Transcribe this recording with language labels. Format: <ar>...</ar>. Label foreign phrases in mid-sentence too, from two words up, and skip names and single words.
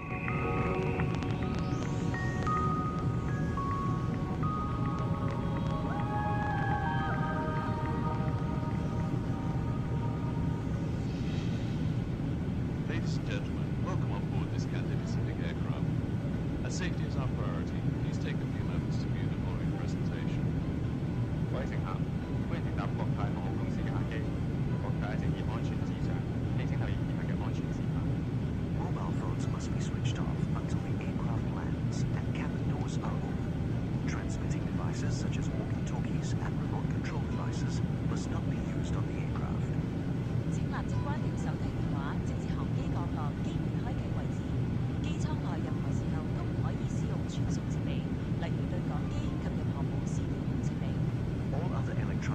<en>Ladies and gentlemen, welcome on board this Cathay Pacific aircraft. As safety is our priority, please take a few moments to view the following presentation.</en> <yue>各位乘客，歡迎乘搭國泰航空公司嘅客機。國泰正以安全至上，請請留意以下嘅安全事項。</yue> <en>Mobile phones must be switched off until the aircraft lands and cabin doors are open. Transmitting devices such as walkie-talkies and remote control devices must not be used on the aircraft.</en> <yue>請立即關掉手提電話，直至航機降落機門開啟為止。機艙內任何時候都唔可以使用傳送設備，例如對講機及任何無線遙控設備。</yue> <en>All other</en>